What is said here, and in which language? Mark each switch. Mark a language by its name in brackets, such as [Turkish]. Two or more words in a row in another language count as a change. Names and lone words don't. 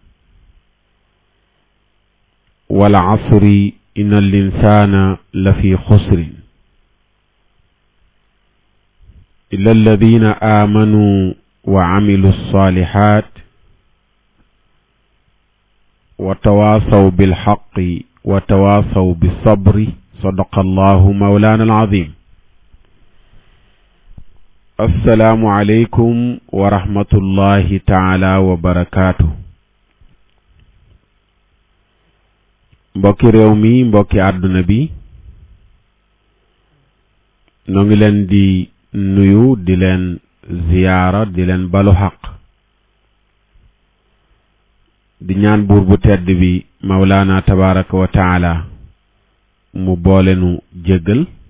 [Arabic] والعصر إن الإنسان لفي خسر إلا الذين آمنوا وعملوا الصالحات وتواصوا بالحق وتواصوا بالصبر صدق الله مولانا العظيم. السلام عليكم ورحمة الله تعالى وبركاته. [Wolof] mbokki réew mi mbokki àdduna bi noo ngi leen di nuyu di leen ziyaara di leen balu xaq di ñaan buur bu tedd bi [Arabic] مولانا تبارك وتعالى [Wolof] mu boole nu jéggal